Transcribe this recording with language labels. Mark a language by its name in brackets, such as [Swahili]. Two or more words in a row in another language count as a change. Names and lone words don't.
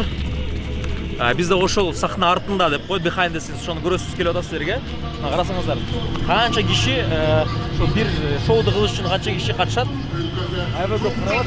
[Kyrgyz] Бизде ошол сахна артында деп коет, [English] behind the scenes, [Kyrgyz] ошону көрөсүз келип атат силерге. Карасаңыздар, канча киши ошо бир шоуду кылыш үчүн канча киши катышат. Аябай көп каралат.